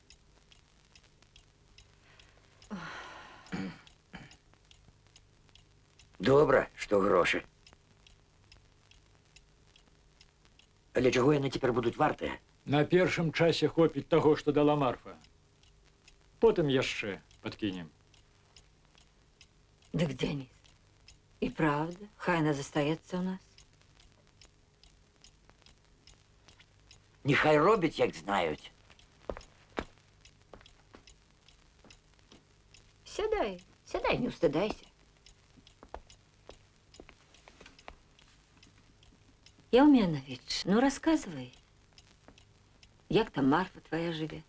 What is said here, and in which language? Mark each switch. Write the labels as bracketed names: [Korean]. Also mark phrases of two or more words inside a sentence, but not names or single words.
[Belarusian] Добра, што грошы. Але чаго яны цяпер будуць вартыя? На першым часе хопіць таго, што дала Марфа. Потым яшчэ падкінем. Дык, Денис, [Russian] и правда, [Belarusian] хай она застаецца у нас. Нехай робяць, як знаюць. Сядай, сядай, не устыдайся. Яуменович, [Russian] ну рассказывай, [Belarusian] як там Марфа твоя живе?